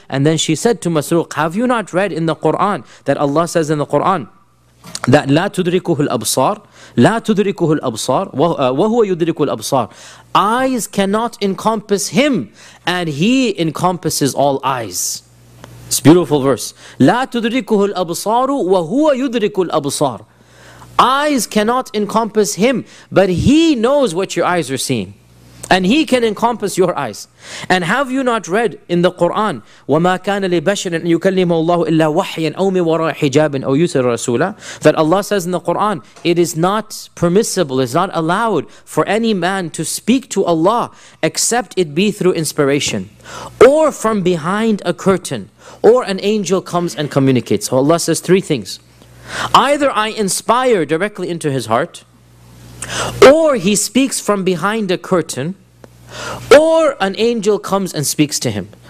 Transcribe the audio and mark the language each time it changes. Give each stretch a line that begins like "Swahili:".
English: And then she said to Masruq, have you not read in the Quran that Allah says in the Quran that
Arabic: لا تدركه الأبصار, لا تدركه الأبصار, وهو يدرك الأبصار.
English: Eyes cannot encompass him, and he encompasses all eyes. It's a beautiful verse.
Arabic: لا تدركه الأبصار وهو يدرك الأبصار.
English: Eyes cannot encompass him, but he knows what your eyes are seeing. And he can encompass your eyes. And have you not read in the Quran,
Arabic: وَمَا كَانَ لِبَشْرٍ أَن يُكَلِّمَهُ اللَّهُ إِلَّا وَحْيًا أَوْ مِنْ وَرَاءِ حِجَابٍ أَوْ يُرْسِلَ رَسُولًا.
English: That Allah says in the Quran, it is not permissible, it's not allowed for any man to speak to Allah except it be through inspiration, or from behind a curtain, or an angel comes and communicates. So Allah says three things. Either I inspire directly into his heart, or he speaks from behind a curtain, or an angel comes and speaks to him.